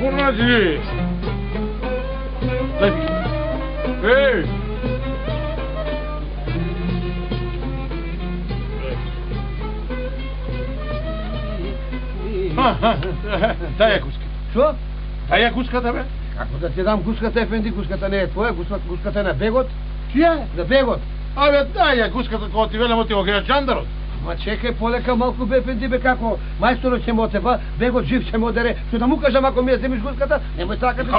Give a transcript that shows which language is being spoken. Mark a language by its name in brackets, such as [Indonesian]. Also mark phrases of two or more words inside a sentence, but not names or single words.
[Macedonian] Kaži! Ej! Дай я гуската. Що? Дай я гуската, бе. Како да ти дам гуската, ефенди? Гуската не е твоја, гуската е на бегот. Чија? На бегот. Абе, дай ја гуската кога ти велам ти го греа джандарот. Ма чекај полека малку бе, ефенди, бе, како мајсторот ќе ме оцепа, бегот жив ќе ме одере. Што да му кажам ако ми ја земиш гуската? Немој така да...